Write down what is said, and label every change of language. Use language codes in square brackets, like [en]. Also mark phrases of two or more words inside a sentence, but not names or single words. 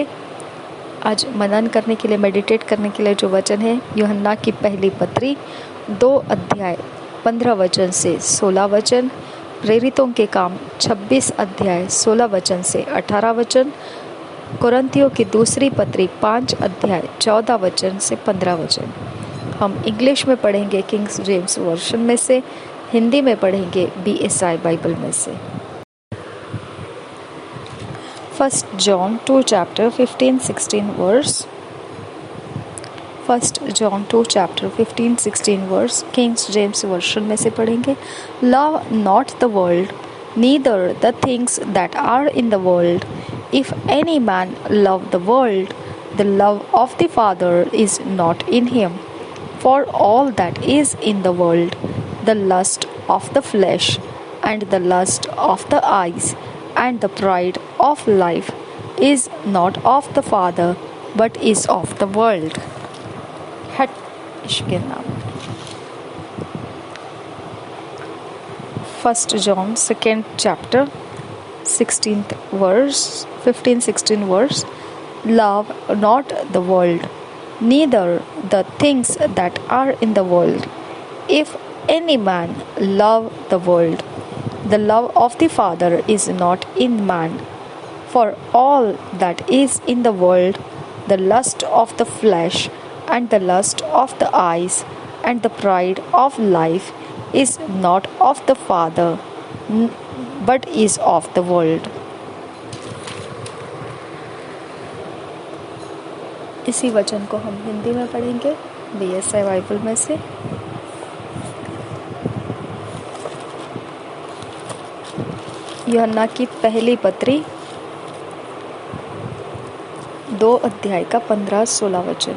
[hi] आज मनन करने के लिए, मेडिटेट करने के लिए जो वचन है यूहन्ना की पहली पत्री 2 अध्याय 15 वचन से 16 वचन, प्रेरितों के काम 26 अध्याय 16 वचन से 18 वचन, कोरिन्थियों की दूसरी पत्री 5 अध्याय 14 वचन से 15 वचन। हम इंग्लिश में पढ़ेंगे किंग जेम्स वर्जन में से, हिंदी में पढ़ेंगे BSI बाइबल में से। [en] 1 John 2 chapter 15-16 verse। 1 John 2 chapter 15-16 verse [hi] किंग जेम्स वर्जन में से पढ़ेंगे। [en] Love not the world, neither the things that are in the world. If any man love the world, the love of the Father is not in him. For all that is in the world, the lust of the flesh, and the lust of the eyes, and the pride of life, is not of the Father, but is of the world. [hi] इसके नाम [en] 1 John 2nd chapter 16th verse, 15-16 verse, love not the world, neither the things that are in the world. If any man love the world, the love of the Father is not in man. For all that is in the world, the lust of the flesh, and the lust of the eyes, and the pride of life, is not of the Father, but is of the world. [hi] इसी वचन को हम हिंदी में पढ़ेंगे BSI बाइबल में से। यूहन्ना की पहली पत्री 2 अध्याय का 15-16 वचन।